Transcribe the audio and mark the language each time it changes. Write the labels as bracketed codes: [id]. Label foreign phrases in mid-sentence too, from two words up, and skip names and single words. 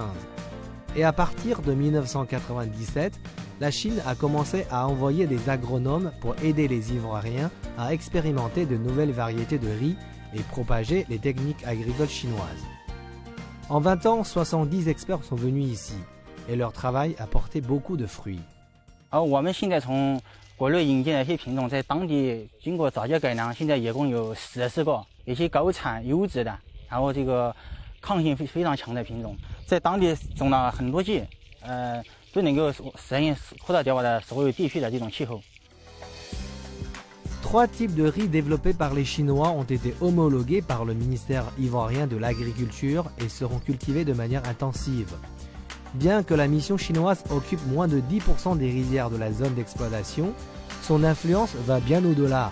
[fr] Et à partir de 1997, la Chine a commencé à envoyer des agronomes pour aider les Ivoiriens à expérimenter de nouvelles variétés de riz et propager les techniques agricoles chinoises. En 20 ans, 70 experts sont venus ici et leur travail a porté beaucoup de fruits. [zh] 我们现在从国内引进的一些品种，在当地经过早教改良，现在一共有14个，一些高产优质的，然后这个抗性非常强的品种，在当地种了很多季，都能够实现扩大掉的所有地区的这种气候。 [fr] 3 types de riz développés par les Chinois ont été homologués par le ministère ivoirien de l'Agriculture et seront cultivés de manière intensive. Bien que la mission chinoise occupe moins de 10% des rizières de la zone d'exploitation, son influence va bien au-delà.